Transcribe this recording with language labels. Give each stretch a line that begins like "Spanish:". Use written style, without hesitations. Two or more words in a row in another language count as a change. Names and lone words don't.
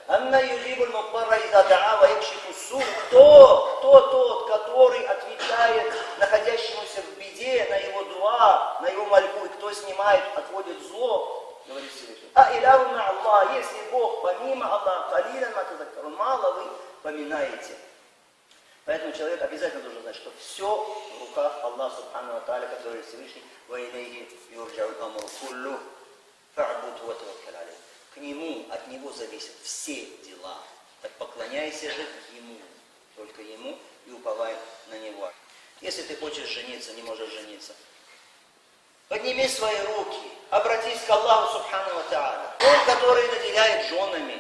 Russian: Кто тот, который отвечает находящемуся в беде на его дуа, на его мольбу, и кто снимает, отводит зло, говорит Всевышний.
Arabic: أإله مع الله,
Russian: если Бог помимо Аллаха,
Arabic: قليلا ما تذكرون,
Russian: мало вы поминаете. Поэтому человек обязательно должен знать, что все в руках Аллаха
Arabic: سبحانه وتعالى,
Russian: который Всевышний,
Arabic: وإليه يرجع الأمر كله فاعبده وتوكل عليه.
Russian: К Нему, от Него зависят все дела. Так поклоняйся же Ему, только Ему, и уповай на Него. Если ты хочешь жениться, не можешь жениться, подними свои руки, обратись к Аллаху
Arabic: سبحانه وتعالى.
Russian: Он, который наделяет женами.